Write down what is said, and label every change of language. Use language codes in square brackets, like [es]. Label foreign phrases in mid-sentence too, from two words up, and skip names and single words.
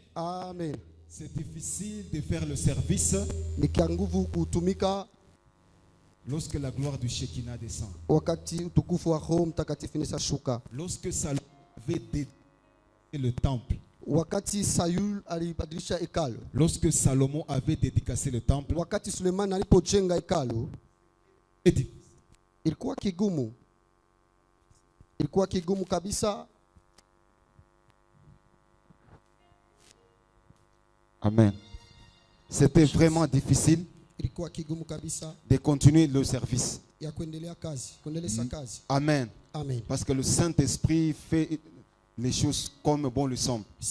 [fr] Amen. C'est difficile de faire le service [sw] Ni kia nguvu kutumika [fr] lorsque la gloire du Shekinah descend. [sw] wakati utukufu wa Roho Mtakatifu inashuka. [fr] Lorsque Salomon avait dédié le temple. [sw] Wakati Sayul alibadilisha hekalu. [fr] Lorsque Salomon avait dédicacé le temple. [sw] Wakati Suleiman alipojenga hekalu. Ilikuwa kigumu. Ilikuwa kigumu kabisa. Amen. [fr] C'était vraiment difficile de continuer le service. Amen. Amen. Parce que le Saint-Esprit fait les choses comme bon le semble.